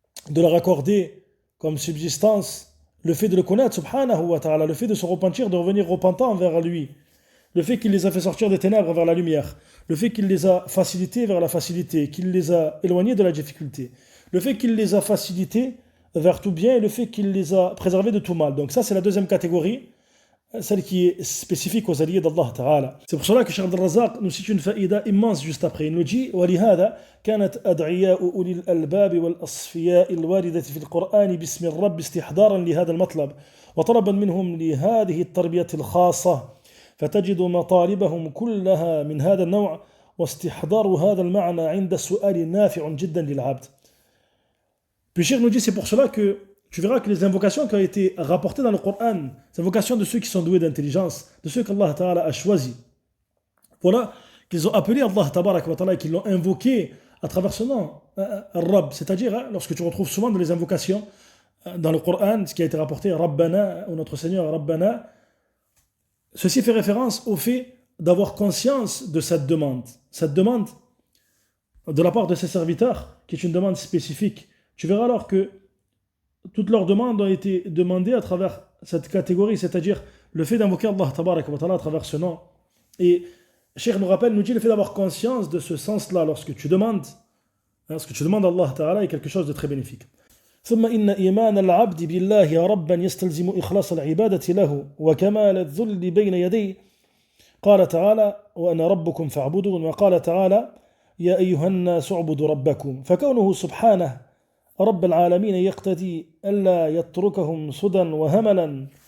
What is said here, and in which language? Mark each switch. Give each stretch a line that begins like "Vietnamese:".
French: de leur accorder comme subsistance le fait de le connaître, subhanahu wa ta'ala, le fait de se repentir, de revenir repentant vers lui, le fait qu'il les a fait sortir des ténèbres vers la lumière, le fait qu'il les a facilités vers la facilité, qu'il les a éloignés de la difficulté, le fait qu'il les a facilités vers tout bien et le fait qu'il les a préservés de tout mal. Donc ça c'est la deuxième catégorie, celle qui est spécifique aux alliés d'Allah Ta'ala. C'est pour cela que Cheikh Abdel Razak nous cite une faïda immense juste après. Il nous dit
Arabic: وَلِهَذَا كانت أدعياء أولي الألباب والأصفياء الواردة في القرآن باسم الرب استحضارا لهذا المطلب وطلبا منهم لهذه التربية الخاصة فتجد مطالبهم كلها من هذا النوع واستحضار هذا المعنى عند السؤال نافع جدا للعبد.
French: Puis Cheikh nous dit c'est pour cela que tu verras que les invocations qui ont été rapportées dans le Coran, les invocations de ceux qui sont doués d'intelligence, de ceux qu'Allah Ta'ala a choisis, voilà, qu'ils ont appelé Allah Tabaraka wa Ta'ala et qu'ils l'ont invoqué à travers ce nom, Rabb, c'est-à-dire lorsque tu retrouves souvent dans les invocations dans le Coran, ce qui a été rapporté, Rabbana, ou notre Seigneur Rabbana, ceci fait référence au fait d'avoir conscience de cette demande de la part de ses serviteurs, qui est une demande spécifique. Tu verras alors que toutes leurs demandes ont été demandées à travers cette catégorie, c'est-à-dire le fait d'invoquer Allah Tabaraka wa Ta'ala à travers ce nom. Et Cheikh nous rappelle, nous dit le fait d'avoir conscience de ce sens-là lorsque tu demandes à Allah Ta'ala est quelque chose de très bénéfique.
Arabic: ثم إن إيمان العبد بالله ربا يستلزم إخلاص العبادة له وكمال الذل بين يديه قال تعالى وأنا ربكم فاعبدون وقال تعالى يا أيها الناس اعبدوا ربكم فكونه سبحانه رب العالمين يقتدي ألا يتركهم سدى وهملا